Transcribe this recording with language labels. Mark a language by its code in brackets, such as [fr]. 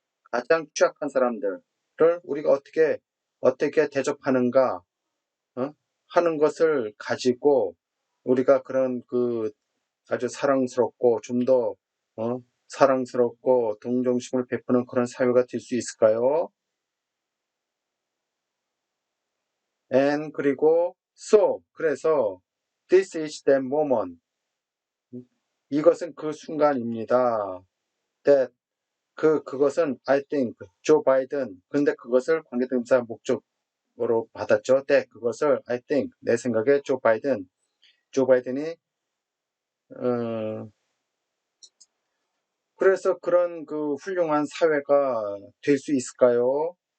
[ko] 가장 취약한 사람들을 우리가 어떻게 대접하는가, 하는 것을 가지고 우리가 그런 아주 사랑스럽고 좀 더, 사랑스럽고 동정심을 베푸는 그런 사회가 될 수 있을까요? [en] And 그리고 그래서 this is the moment. [ko] 이것은 그 순간입니다. That 그것은 [en] I think [ko] 조 바이든 근데 그것을 관계대명사 목적으로 받았죠. That 그것을 [en] I think [ko] 내 생각에 조 바이든이 그래서 그런 훌륭한 사회가 될 수 있을까요?